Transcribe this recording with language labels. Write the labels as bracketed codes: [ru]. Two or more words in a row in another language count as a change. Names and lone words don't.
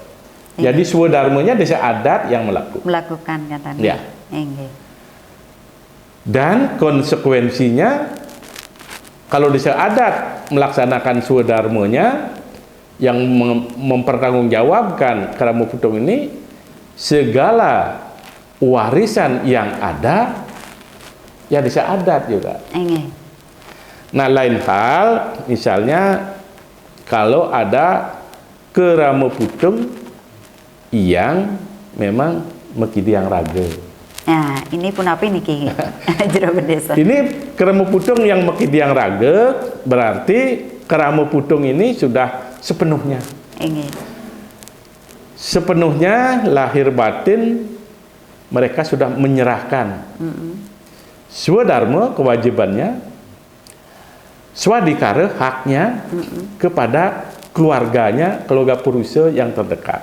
[id] Jadi swadharmanya desa adat yang melakukan katanya. Ya. Dan konsekuensinya kalau desa adat melaksanakan swadharmanya yang mempertanggungjawabkan keramu putung ini, segala warisan yang ada ya desa adat juga. Nah, lain hal misalnya kalau ada keramu putung yang memang mekidiang raga. Nah, ini pun apa ini Ki? Jero desa. Ini keramu putung yang mekidiang raga berarti keramu putung ini sudah sepenuhnya. Sepenuhnya lahir batin mereka sudah menyerahkan swadharma kewajibannya, swadikara haknya kepada keluarganya, keluarga Puruse yang terdekat.